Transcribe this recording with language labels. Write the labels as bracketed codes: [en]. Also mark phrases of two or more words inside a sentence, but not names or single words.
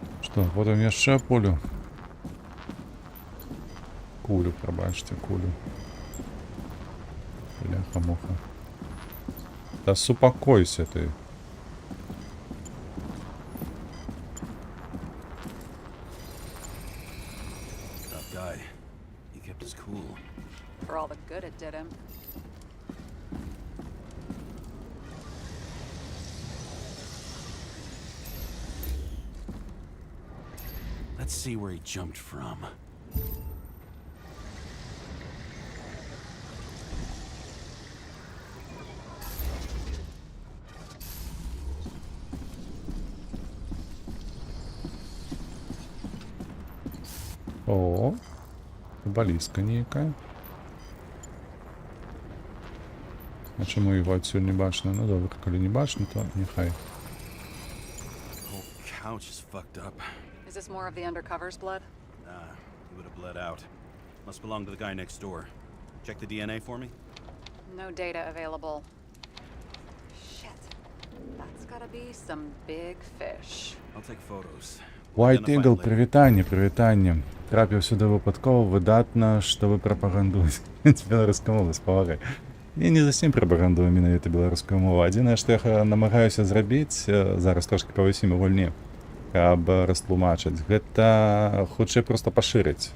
[be] Што, потым яшчэ пулю. Кулю, прабачце, кулю. Бляха-муха. Да супакойся ты. [en] Tough guy. He kept his cool. For all the good it did him. Let's see where he jumped from. [be] О, балістка нейкая. А чаму його адсюль не бачна? Ну добре, калі не бачна, то нехай. [en] Whole couch is fucked up. Is this more of the undercover's blood? Nah, he would have bled out. Must belong to the guy next door. Check the DNA for me. No data available. Shit. That's gotta be some big fish. I'll take photos. White Identify Eagle, later. [be] прывітанне, прывітанне. Трапіў сюды выпадкова, выдатна, што вы прапагандуеце. Беларуская мова, спавагай. Я не зусім прапагандую менавіта беларускую мову. Адзінае, што я намагаюся зрабіць, зараз трошкі павысім гульні, каб растлумачыць, гэта хутчэй проста пашырыць.